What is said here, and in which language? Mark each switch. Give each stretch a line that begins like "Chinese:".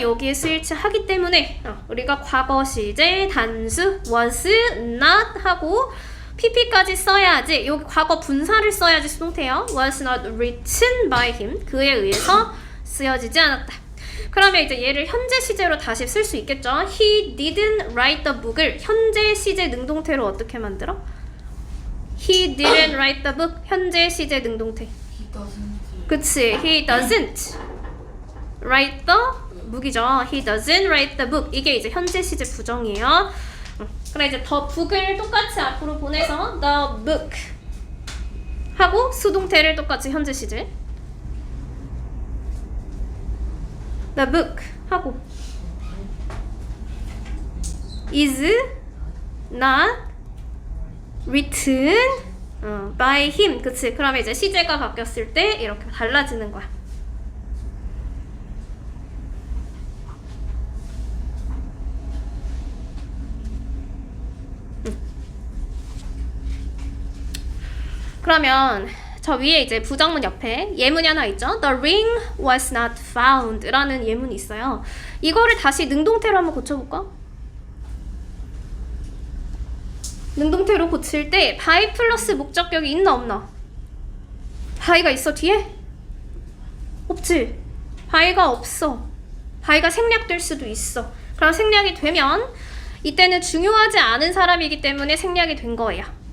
Korean: 여기에 수일치 하기 때문에 우리가 과거 시제 단수 was not 하고 pp까지 써야지. 여기 과거 분사를 써야지 수동태요.
English: was not written by him.
Korean: 그에 의해서 쓰여지지 않았다. 그러면 이제 얘를 현재 시제로 다시 쓸 수 있겠죠.
English: He didn't write the book
Korean: 을 현재 시제 능동태로 어떻게 만들어?
English: He didn't write the book
Korean: 현재 시제 능동태.
English: He doesn't.
Korean: 그치.
English: He doesn't write the book이죠. He doesn't write the book.
Korean: 이게 이제 현재 시제 부정이에요. 그럼 이제 the book을 똑같이 앞으로 보내서 the book 하고 수동태를 똑같이 현재 시제.
English: The book
Korean: 하고
English: is not written by him.
Korean: 그치? 그러면 이제 시제가 바뀌었을 때 이렇게 달라지는 거야. 그러면 저 위에 이제 부정문 옆에 예문이 하나 있죠.
English: The ring was not found
Korean: 라는 예문이 있어요. 이거를 다시 능동태로 한번 고쳐볼까? 능동태로 고칠 때 by 플러스 목적격이 있나 없나? by가 있어 뒤에? 없지? by가 없어. by가 생략될 수도 있어. 그럼 생략이 되면 이때는 중요하지 않은 사람이기 때문에 생략이 된 거예요.